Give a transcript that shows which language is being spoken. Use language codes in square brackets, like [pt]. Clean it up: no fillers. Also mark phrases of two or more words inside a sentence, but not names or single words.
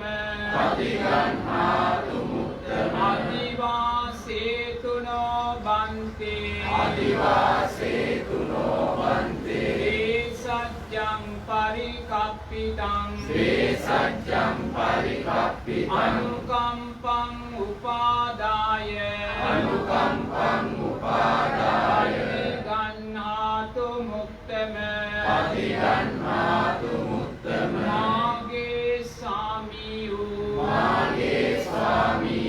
[pi] අතිගන්හාතු මුක්තම අදිවාසේතුනෝ බන්තේ අදිවාසේතුනෝ බන්තේ සජ්ජං පරිකප්පිතං සජ්ජං පරිකප්පිතං අනුකම්පං උපාදාය අනුකම්පං උපාදාය අතිගන්හාතු මුක්තම අතිගන්හාතු මුක්තම [si] මාගේ සාමී වූ මාගේ ස්වාමී